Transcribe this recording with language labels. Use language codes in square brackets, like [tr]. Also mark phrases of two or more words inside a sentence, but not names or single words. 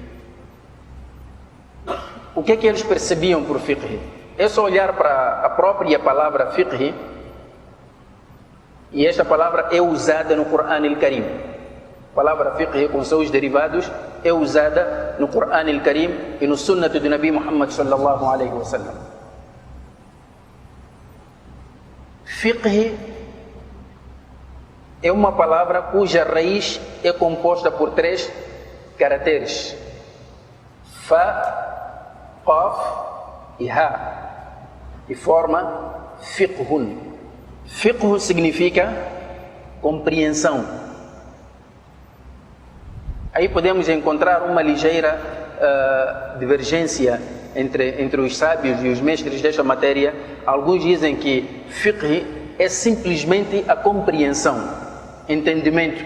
[pt] O que é que eles percebiam por fiqh? É só olhar para a própria palavra fiqh, e esta palavra é usada no Corão al-Karim. A palavra fiqh com seus derivados é usada no Corão al-Karim e no Sunnah do [ar] نبي محمد صلى الله عليه وسلم. [pt] Fiqh é uma palavra cuja raiz é composta por 3 caracteres: Fa, Qaf e Ha, e forma fiqhun. Fiqh significa compreensão. Aí podemos encontrar uma ligeira divergência entre os sábios e os mestres desta matéria. Alguns dizem que fiqh é simplesmente a compreensão, entendimento.